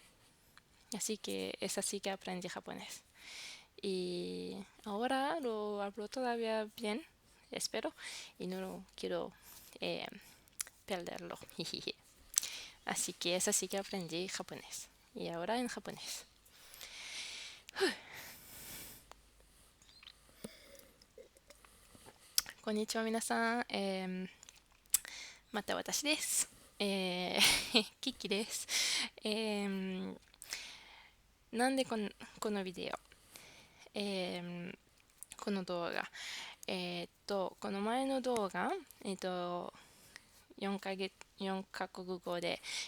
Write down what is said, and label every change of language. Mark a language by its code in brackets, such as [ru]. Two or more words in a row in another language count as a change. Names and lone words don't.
[es] Así que es así que aprendí japonés. Y ahora lo hablo todavía bien, espero, y no lo quiero eh, perderlo. Así que es así que aprendí japonés. Y ahora en japonés. [ja] こんにちは皆さん。また私です。キキです。なんでこのビデオ、この動画、この前の動画、4カ国語で、